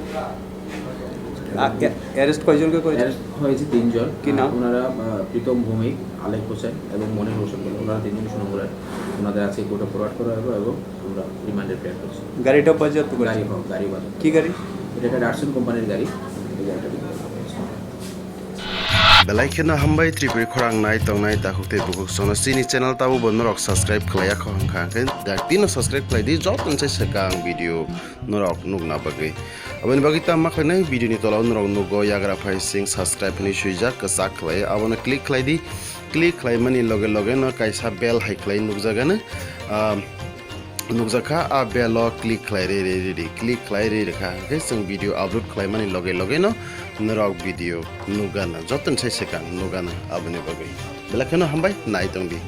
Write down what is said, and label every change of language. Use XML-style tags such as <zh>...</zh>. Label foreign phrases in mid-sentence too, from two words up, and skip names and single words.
<bn>অ্যারেস্ট কয়জনকে করেছে? অ্যারেস্ট হয়েছে 3 জন। কি নাম? ওনারা প্রীতম ভৌমিক, আলেক হোসেন এবং মনির হোসেন বলে, ওনারা 3 জন সুনামুরার। ওনাদের আছে কোর্টে ফরওয়ার্ড করা হবে এবং আমরা রিমান্ডের প্ল্যান করছি। গাড়িটা বাজেয়াপ্ত করেছে? গাড়ি বাজার। কি গাড়ি? এটা একটা ডাটসন কোম্পানির গাড়ি। এই গাড়িটা রিকভার করা হয়েছে।</bn> <trp>Belaikena hambai tripuri khorang nai tongnai dakukte bukuk sono sini channel tabu bonorok subscribe khlaya khong khangken daktino subscribe khlai di jot tonse sekang video norok nugna bagai aboni bagi tamma khlai video ni tola norok nugo yagra phai sing subscribe ni suijak kasak khlai abona click khlai mani loge no kaisa bell hai khlai nugjagana nukjaka a belo click khlai re rekha ke sing</trp> <en>video upload</en> <trp>khlai mani loge no norok video nugana joton sai sekang nugana aboni bagai belakeno hambai nai tongdi</trp>